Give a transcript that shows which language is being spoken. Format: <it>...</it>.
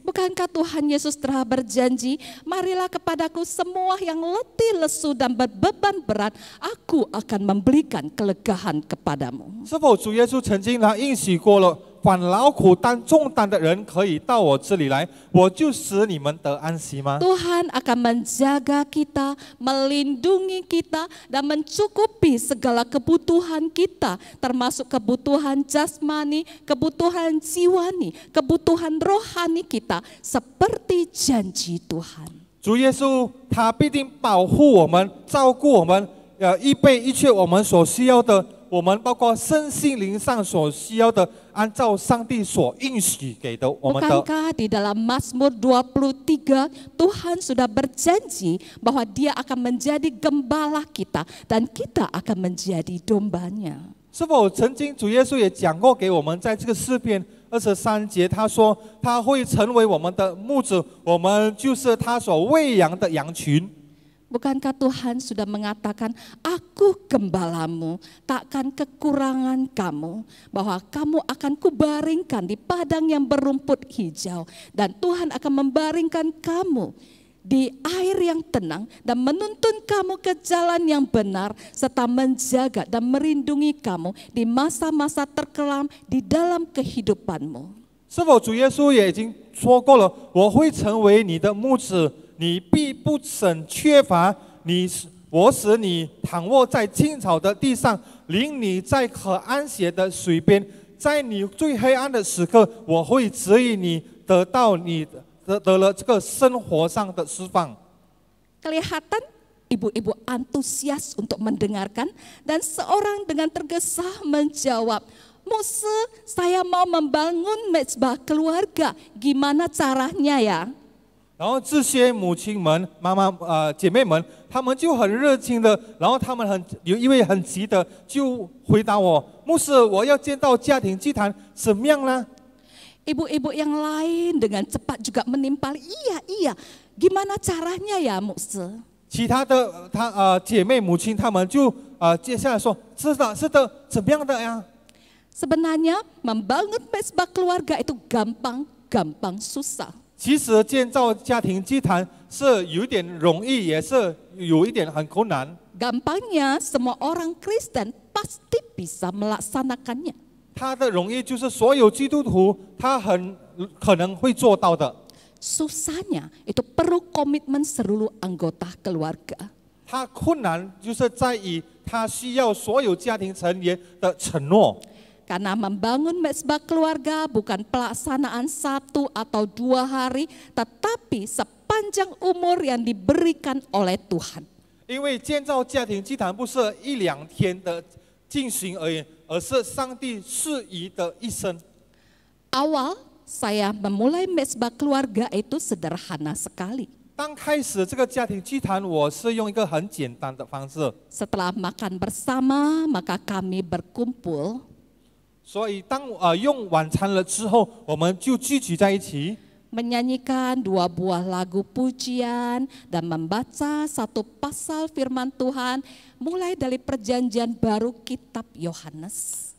<id>Bukankah Tuhan Yesus telah berjanji, marilah kepadaku semua yang letih, lesu dan berbeban berat, aku akan memberikan kelegahan kepadamu.</id> <zh>是否主耶稣曾经他应许过了？凡劳苦担重担的人可以到我这里来，我就使你们得安息吗？</zh> <id>Tuhan akan menjaga kita, melindungi kita, dan mencukupi segala kebutuhan kita, termasuk kebutuhan jasmani, kebutuhan jiwani, kebutuhan rohani kita, seperti janji Tuhan.</id> <zh>主耶稣他必定保护我们，照顾我们，预备一切我们所需要的。我们包括身心灵上所需要的，按照上帝所应许给的我们的。</zh> <id>Bukankah di dalam Mazmur 23 Tuhan sudah berjanji bahwa Dia akan menjadi gembala kita dan kita akan menjadi dombanya?</id> <zh>是否曾经主耶稣也讲过给我们，在这个诗篇23节，他说他会成为我们的牧者，我们就是他所喂养的羊群。</zh> <id>Bukankah Tuhan sudah mengatakan, aku gembalamu, takkan kekurangan kamu, bahwa kamu akan kubaringkan di padang yang berumput hijau, dan Tuhan akan membaringkan kamu di air yang tenang dan menuntun kamu ke jalan yang benar, serta menjaga dan melindungi kamu di masa-masa terkelam di dalam kehidupanmu.</id> <zh>是否主耶稣也已经说过了？我会成为你的牧者。你必不省缺乏，我使你躺卧在青草的地上，领你在可安歇的水边，在你最黑暗的时刻，我会指引你得了这个生活上的释放。</zh> <id>Kelihatan ibu-ibu antusias untuk mendengarkan dan seorang dengan tergesa menjawab, Muse, saya mau membangun mezbah keluarga, gimana caranya ya?</id> <zh>然后这些母亲们、姐妹们，她们就很热情的，然后她们有一位很急的，就回答我：牧师，我要见到家庭祭坛，怎么样呢？</zh> <id>Ibu-ibu yang lain dengan cepat juga menimpal, iya, gimana caranya ya Muse?</id> <zh>其他的姐妹母亲，她们就接下来说：是的，怎么样的呀？</zh> <id>Sebenarnya membangun mezbah keluarga itu gampang susah.</id> <zh>其实建造家庭祭坛是有一点容易，也是有一点很困难。</zh> <id>Gampangnya semua orang Kristen pasti bisa melaksanakannya.</id> <zh>它的容易就是所有基督徒他很可能会做到的。</zh> <id>Susahnya itu perlu komitmen seluruh anggota keluarga.</id> <zh>它困难就是在于他需要所有家庭成员的承诺。</zh> <id>Karena membangun mezbah keluarga bukan pelaksanaan 1 atau 2 hari, tetapi sepanjang umur yang diberikan oleh Tuhan.</id> <zh>因为建造家庭祭坛不是1、2天的进行而已，而是上帝赐予的一生。</zh> <id>Awal saya memulai mezbah keluarga itu sederhana sekali.</id> <zh>当开始这个家庭祭坛，我是用一个很简单的方式，</zh> <id>Setelah makan bersama, maka kami berkumpul.</id> <zh>所以当用晚餐了之后，我们就聚集在一起。</zh> <id>Menyanyikan 2 buah lagu pujian dan membaca 1 pasal firman Tuhan mulai dari perjanjian baru kitab Yohanes.</id>